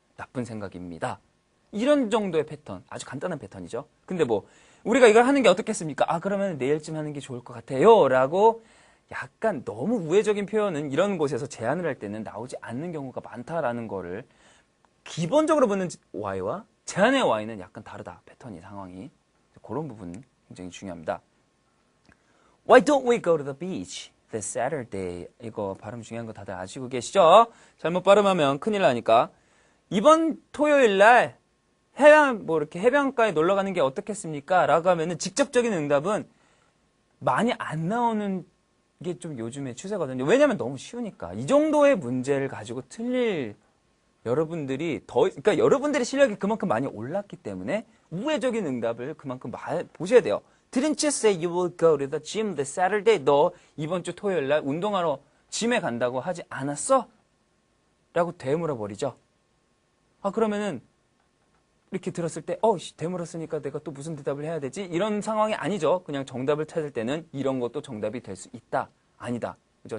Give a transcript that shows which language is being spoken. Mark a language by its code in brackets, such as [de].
[ko] 나쁜 생각입니다. 이런 정도의 패턴, 아주 간단한 패턴이죠. 근데 뭐 우리가 이걸 하는 게 어떻겠습니까? 그러면 내일쯤 하는 게 좋을 것 같아요. 라고 약간 너무 우회적인 표현은 이런 곳에서 제안을 할 때는 나오지 않는 경우가 많다라는 거를 기본적으로 묻는 why와 제안의 why는 약간 다르다. 패턴이 상황이. 그런 부분 굉장히 중요합니다. [en] Why don't we go to the beach? this Saturday. [ko] 이거 발음 중요한 거 다들 아시고 계시죠? 잘못 발음하면 큰일 나니까. 이번 토요일 날 이렇게 해변가에 놀러 가는 게 어떻겠습니까? 라고 하면은 직접적인 응답은 많이 안 나오는 게 좀 요즘의 추세거든요. 왜냐면 너무 쉬우니까. 이 정도의 문제를 가지고 틀릴 여러분들이 그러니까 여러분들의 실력이 그만큼 많이 올랐기 때문에 우회적인 응답을 그만큼 보셔야 돼요. [en] Didn't you say you will go to the gym this Saturday? [ko] 너 이번 주 토요일 날 운동하러 짐에 간다고 하지 않았어? 라고 되물어버리죠. 그러면은 이렇게 들었을 때 되물었으니까 내가 또 무슨 대답을 해야 되지? 이런 상황이 아니죠. 그냥 정답을 찾을 때는 이런 것도 정답이 될 수 있다. 아니다. 그죠?